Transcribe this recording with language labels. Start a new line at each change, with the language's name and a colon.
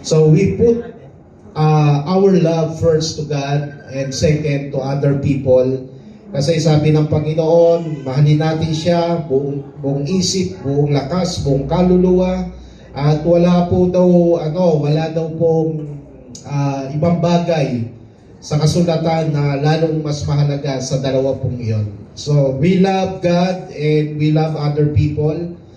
English: So we put our love first to God and second to other people.
Filipino: Kasi sabi ng Panginoon, mahalin natin siya buong isip, buong lakas, buong kaluluwa. At wala daw pong ibang bagay sa kasulatan na lalong mas mahalaga sa dalawa pong iyon.
English: So we love God and we love other people.